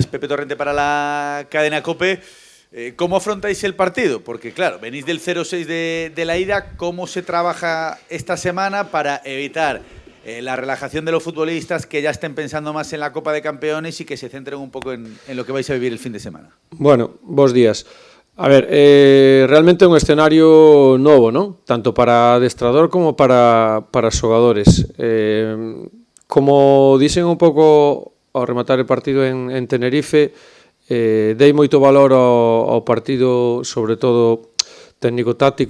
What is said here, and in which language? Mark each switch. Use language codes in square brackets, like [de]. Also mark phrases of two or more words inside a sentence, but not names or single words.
[es] Pepe Torrente para la cadena COPE. ¿Cómo afrontáis el partido? Porque, claro, venís del 0-6 de la ida. ¿Cómo se trabaja esta semana para evitar la relajación de los futbolistas, que ya estén pensando más en la Copa de Campeones y que se centren un poco en lo que vais a vivir el fin de semana? [gl] Bueno, bons días. A ver, realmente é un escenario novo, non? Tanto para adestrador como para xogadores. Como dixen un pouco ao rematar o partido en Tenerife, dei moito valor ao partido, sobre todo técnico-táctico